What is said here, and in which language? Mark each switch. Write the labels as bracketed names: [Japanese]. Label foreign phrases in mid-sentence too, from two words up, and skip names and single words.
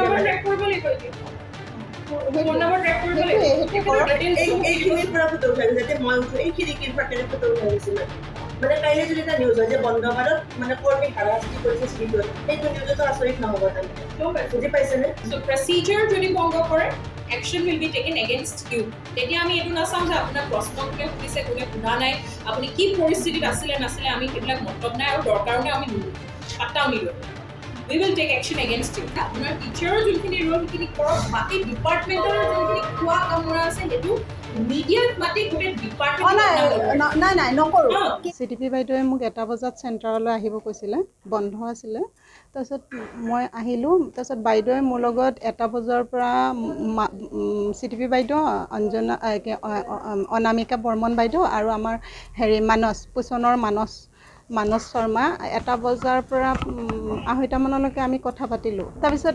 [Assamese] নম্বৰ ট্ৰেক কৰিব লাগিব ফোন নম্বৰ ট্ৰেক কৰিব লাগিব এইখিনিৰ পৰা ফটো উঠাই যাতে মই উঠো এই খিৰিকীৰ ফাটেৰে ফটো উঠাই দিছিলোঁ মানে কাইলৈ যদি এটা নিউজ হয় যে বন্ধবাৰত মানে কৰ্মী হাৰাশাস্তি কৰিছে চিভিলত সেইটো নিউজতো আচৰিত নহ'ব তাৰমানে বুজি পাইছেনে প্ৰচিডিউৰ যদি ভংগ কৰে [English] action will be taken against you [Assamese] তেতিয়া আমি এটো নাচাম যে আপোনাৰ প্ৰশ্ন কোনে সুধিছে কোনে সোধা নাই আপুনি কি পৰিস্থিতিত আছিলে নাছিলে আমি সেইবিলাক মতলব নাই আৰু দৰকাৰো নাই আমি পাত্তাও নিদিওঁ [English] we will take action against you [Assamese] আপোনাৰ টিচাৰৰ যোনখিনি ৰোল সেইখিনি কৰক বাকী ডিপাৰ্টমেণ্টৰ যোনখিনি খোৱা কামৰা আছে সেইটো মিডিয়াত মাতি গোটেই ডিপাৰ্টমেণ্ট নাই নকৰোঁ চিটিপি বাইদেৱে মোক 1টা বজাত চেণ্টাৰলৈ আহিব কৈছিলে বন্ধ আছিলে তাৰপিছত মই আহিলোঁ তাৰপিছত বাইদেৱে মোৰ লগত 1টা বজাৰ পৰা চিটিপি বাইদেউ অঞ্জনা অনামিকা বৰ্মন বাইদেউ আৰু আমাৰ মানস পোষণৰ মানস শৰ্মা 1টা বজাৰ পৰা 2:30মানলৈকে আমি কথা পাতিলোঁ তাৰপিছত